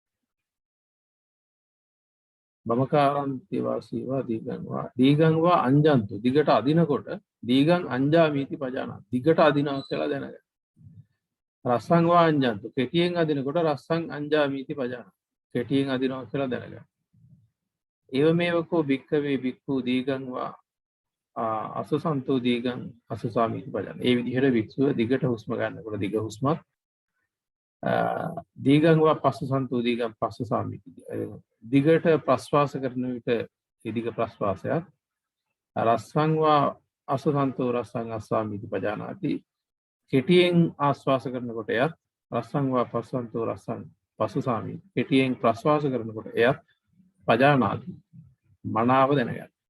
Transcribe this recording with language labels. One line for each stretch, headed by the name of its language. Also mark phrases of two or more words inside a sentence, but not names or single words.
Pali: බමකාරන්ති වාසීවා දීගංවා අංජන්තු
Sinhala: දිගට අදිනකොට
Pali: දීගං අංජාමීති පජානා
Sinhala: දිගට අදිනවා කියලා දැනගන්න.
Pali: රස්සං වා අංජන්තු
Sinhala: කෙටියෙන් අදිනකොට
Pali: රස්සං අංජාමීති පජානා
Sinhala: කෙටියෙන් අදිනවා කියලා දැනගන්න.
Pali: ඒව මේවකෝ භික්ඛවේ භික්ඛු දීගං වා අසසන්තෝ දීගං අසසාමීති පජානා.
Sinhala: ඒ විදිහට භික්ෂුව දිගට හුස්ම ගන්නකොට දිග හුස්මත්
Pali: දීගං වා පස්සසන්තෝ දීගං පස්සසාමීති
Sinhala: දිගට ප්‍රශ්වාස කරන විට දිග ප්‍රශ්වාසයත්
Pali: රස්සං වා අසසන්තෝ රස්සං අස්සාමීති පජානාති
Sinhala: කෙටියෙන් ආශ්වාස කරනකොට එයත්
Pali: රස්සං වා පස්සසන්තෝ රස්සං පස්සසාමීති
Sinhala: කෙටියෙන් ප්‍රශ්වාස කරනකොට එයත් පජානාති මනාව දැනගන්න.